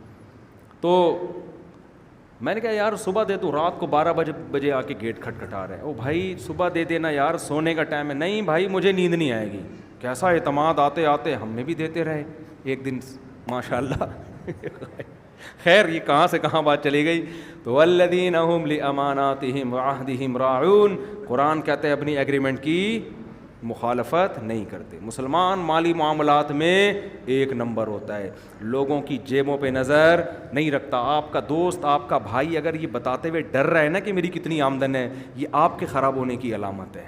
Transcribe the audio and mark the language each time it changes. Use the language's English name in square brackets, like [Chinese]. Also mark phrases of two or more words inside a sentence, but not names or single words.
[Urdu] تو میں نے کہا یار صبح دے دوں, رات کو 12 بجے آ کے گیٹ کھٹکھٹا رہے ہیں. او بھائی صبح دے دینا یار, سونے کا ٹائم ہے. نہیں بھائی مجھے نیند نہیں آئے گی. کیسا اعتماد, آتے آتے ہم نے بھی دیتے رہے ایک دن [Arabic] ماشاء اللہ. [Urdu] خیر یہ کہاں سے کہاں بات چلی گئی. [Arabic] تو والذین هم لاماناتهم وعهدهم راعون, [Urdu] قرآن کہتے ہیں اپنی ایگریمنٹ کی مخالفت نہیں کرتے. مسلمان مالی معاملات میں ایک نمبر ہوتا ہے, لوگوں کی جیبوں پہ نظر نہیں رکھتا. آپ کا دوست, آپ کا بھائی اگر یہ بتاتے ہوئے ڈر رہا ہے نا کہ میری کتنی آمدن ہے, یہ آپ کے خراب ہونے کی علامت ہے.